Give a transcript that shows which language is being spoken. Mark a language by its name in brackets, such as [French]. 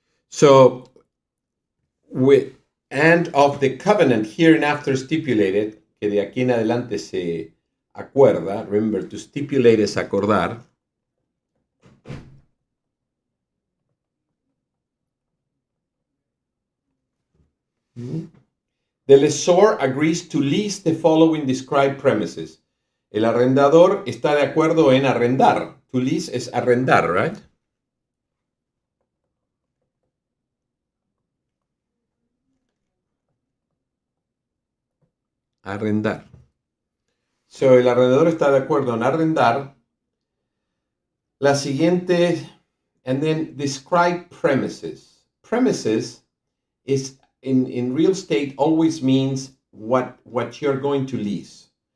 [English] So, and of the covenant hereinafter stipulated, [Spanish] que de aquí en adelante se acuerda, remember, to stipulate es acordar. [English] The lessor agrees to lease the following described premises. [Spanish] El arrendador está de acuerdo en arrendar. [English] To lease es arrendar, right? [Spanish] Arrendar. So, el arrendador está de acuerdo en arrendar la siguiente, [English] and then describe premises. Premises is in real estate always means what you're going to lease.